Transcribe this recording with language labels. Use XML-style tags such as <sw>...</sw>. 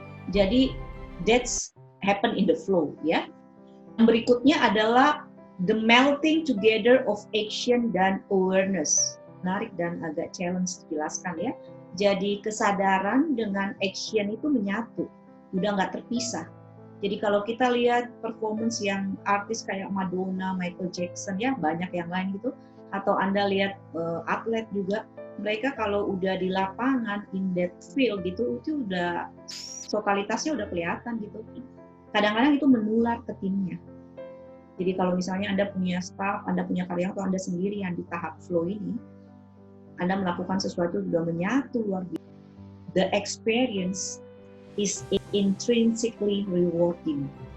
<en>Jadi, that's happen in the flow ya.</en> <id>Yang berikutnya adalah</id> <en>the melting together of action dan awareness.</en> <id>Menarik dan agak challenge dijelaskan ya. Jadi kesadaran dengan action itu menyatu, udah nggak terpisah. Jadi kalau kita lihat performance yang artis kayak Madonna, Michael Jackson ya, banyak yang lain gitu, atau Anda lihat atlet juga, mereka kalau udah di lapangan</id> <en>in that field</en> <id>gitu, itu udah totalitasnya udah kelihatan gitu. Kadang-kadang itu menular ke timnya. Jadi kalau misalnya Anda punya staff, Anda punya karyawan, atau Anda sendiri yang di tahap flow ini, Anda melakukan sesuatu sudah menyatu luar biasa.</id> <en>The experience is intrinsically rewarding.</en>